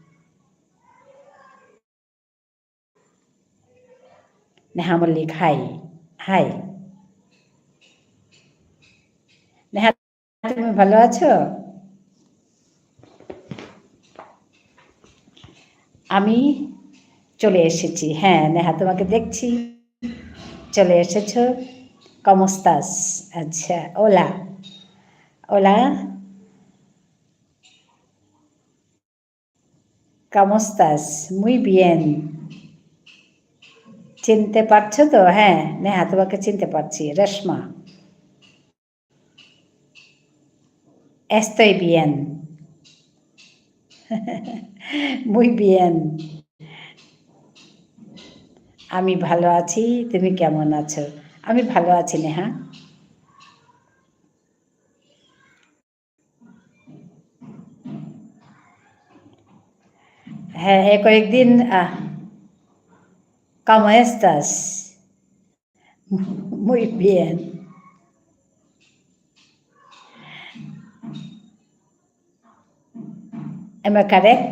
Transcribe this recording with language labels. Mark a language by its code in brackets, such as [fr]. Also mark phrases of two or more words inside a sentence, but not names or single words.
[bn] নেহা মল্লিক হাই হাই নেহা তুমি ভালো আছো আমি চলে এসেছি হ্যাঁ নেহা তোমাকে দেখছি চলে এসেছো [es] ¿Cómo estás? আচ্ছা hola hola ¿Cómo estás? Muy bien [bn] চিনতে পারছো তো হ্যাঁ নেহা তোমাকে চিনতে পারছি রেশমা [es] Estoy bien. Muy bien. [bn] আমি ভালো আছি তুমি কেমন আছো আমি ভালো আছি নেহা হ্যাঁ কয়েকদিন [es] ¿Cómo estás? Muy bien. [en] Am I correct?